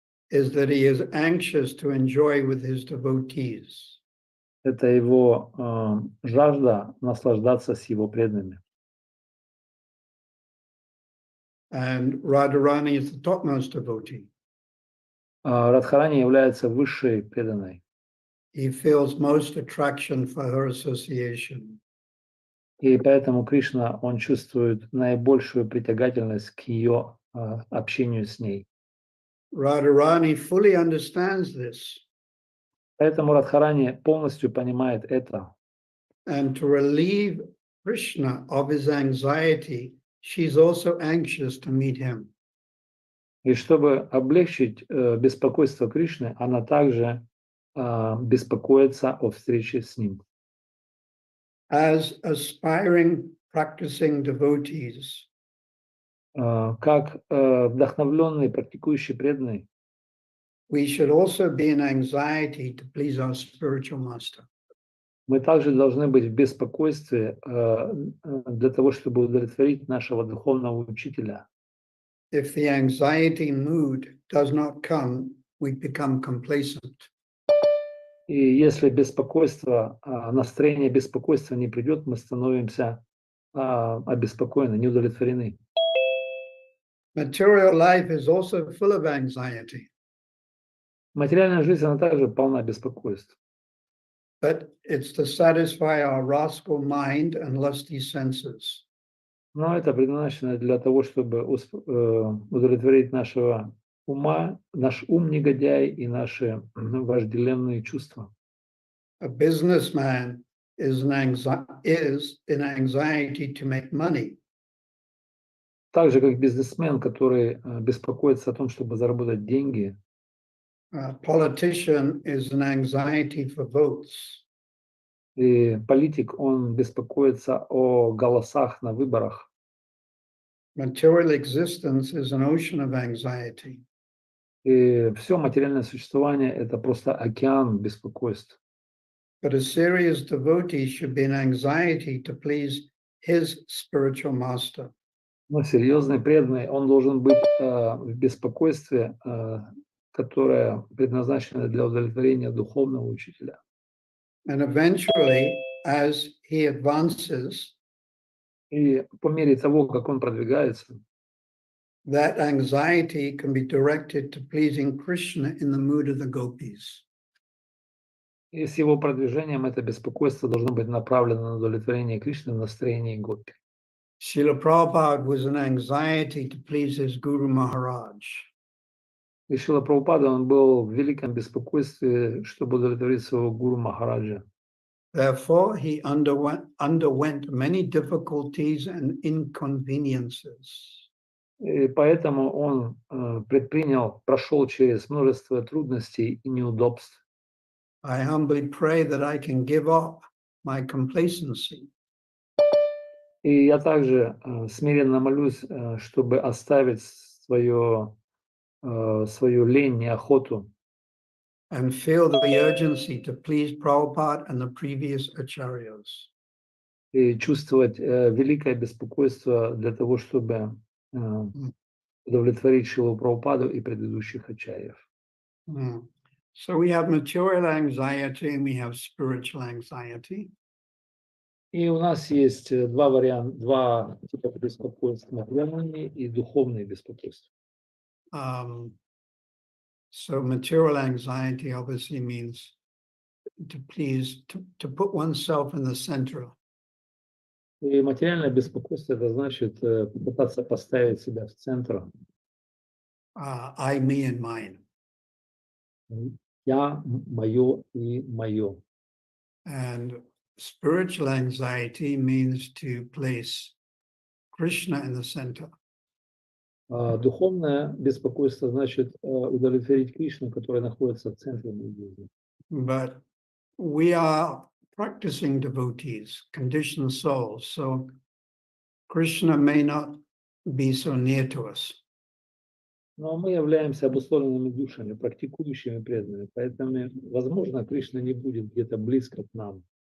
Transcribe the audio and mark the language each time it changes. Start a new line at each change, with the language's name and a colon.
English: is that he is anxious to enjoy with his devotees.
Russian: это его жажда наслаждаться с его преданными.
English: And Radharani is the topmost devotee.
Russian: Радхарани является высшей преданной.
English: He feels most attraction for her association.
Russian: И поэтому Кришна, он чувствует наибольшую притягательность к ее общению с ней.
English: Radharani fully understands this.
Russian: Поэтому Радхарани полностью понимает это.
English: And to relieve Krishna of his anxiety, she's also anxious to meet him.
Russian: И чтобы облегчить беспокойство Кришны, она также беспокоится о встрече с ним.
English: As aspiring practicing devotees,
Russian: как вдохновленный, практикующий преданный,
English: we should also be in anxiety to please our spiritual master.
Russian: мы также должны быть в беспокойстве для того, чтобы удовлетворить нашего духовного учителя.
English: If the anxiety mood does not come, we become complacent.
Russian: И если настроение беспокойства не придет, мы становимся обеспокоены, неудовлетворены.
English: Material life is also full of anxiety,
Russian: Материальная жизнь, она также полна беспокойств.
English: but it's to satisfy our rascal mind and lusty senses.
Russian: Но это предназначено для того, чтобы удовлетворить нашего ума, наш ум негодяй и наши вожделенные чувства.
English: A businessman is in anxiety to make money.
Russian: Так же, как бизнесмен, который беспокоится о том, чтобы заработать деньги.
English: A politician is in anxiety for votes.
Russian: И политик, он беспокоится о голосах на выборах.
English: Material existence is an ocean of anxiety.
Russian: И все материальное существование – это просто океан беспокойств.
English: But a serious devotee should be in anxiety to please his spiritual master.
Russian: Но серьезный преданный, он должен быть в беспокойстве, которое предназначено для удовлетворения духовного учителя.
English: And eventually, as he advances,
Russian: И по мере того, как он продвигается,
English: that anxiety can be directed to pleasing Krishna in the mood of the gopis.
Russian: и с его продвижением это беспокойство должно быть направлено на удовлетворение Кришны в настроении гопи.
English: Srila Prabhupada was an anxiety to please his Guru Maharaj.
Russian: И Шрила Прабхупада, он был в великом беспокойстве, чтобы удовлетворить своего гуру Махараджа.
English: Therefore, he underwent many difficulties and inconveniences.
Russian: И поэтому он прошел через множество трудностей и неудобств.
English: I humbly pray that I can give up my complacency.
Russian: И я также смиренно молюсь, чтобы оставить свою лень, неохоту.
English: And feel the urgency to please Prabhupada and the previous acharyas.
Russian: И чувствовать великое беспокойство для того, чтобы удовлетворить Шрилу Прабхупаду и предыдущих ачарьев.
English: So we have material anxiety and we have spiritual anxiety.
Russian: И у нас есть два типа беспокойства: материальные и духовные беспокойства.
English: So material anxiety obviously means to please, to put oneself in the center.
Russian: И материальное беспокойство — это значит попытаться поставить себя в центр.
English: I, me, and mine.
Russian: Я, мое и мое.
English: And spiritual anxiety means to place Krishna in the center.
Russian: Духовное беспокойство значит удовлетворить Кришну, который находится в центре моей жизни.
English: But we are practicing devotees, conditioned souls, so Krishna may not be so near to us.
Russian: Но мы являемся обусловленными душами, практикующими преданными, поэтому, возможно, Кришна не будет где-то близко к нам.